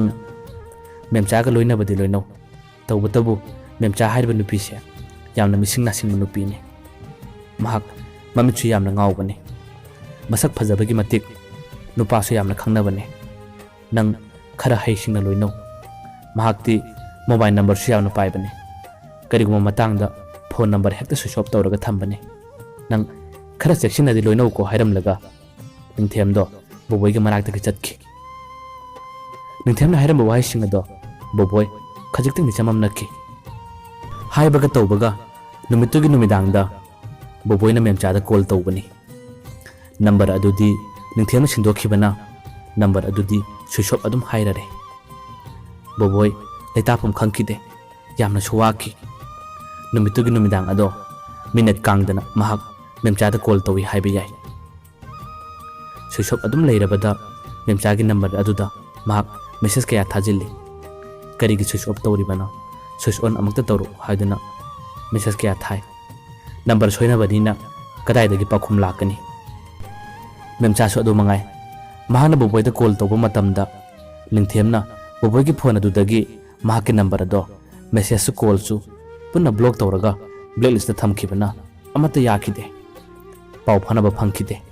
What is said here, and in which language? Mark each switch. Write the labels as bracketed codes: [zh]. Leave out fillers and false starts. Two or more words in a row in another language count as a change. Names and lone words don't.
[mni] memcha ga loina badi loino tawbatabu memcha haiba nupi se yamna mising nasing nupi ne mahak mamichu yamna ngawbane masak phajabagi matik nupa su yamna khangnabane nang khara haisingna loino mahakti [en] mobile number [mni] su yamna paibane kariguma matangda [en] phone number [mni] hekta [en] switch off [mni] tawraga thambane nang khara section adi loino ko hairam laga ningthem do boboi gi manak taki chatki ningthem na hairam wai singa do boboi khajikting ni chamam nakki haibaga tawbaga numitu gi numidang da boboi na memcha da call tawbani number adudi ningthem na sindokibana number adudi [en] switch off [mni] adum hairare boboi leitapum khangkide yamna suwaki numitu gi numidang ado minute kangdana mahak memcha da call tawi haiba yai [en] switch off [mni] adum leirabada memcha gi number aduda mahak message kaya thajilli karigi [en] switch off [mni] tawribana [en] switch on [mni] amakta tawru haiduna message kaya thai number soina badina kadai dagi pakhum lakani memcha su adu mangai mahana boboi da call tawba matamda ningthemna boboi gi phone adudagi mahaki number ado message su call su punna block tawraga blacklist da thamkhibana amata yakide pau phanaba phangkide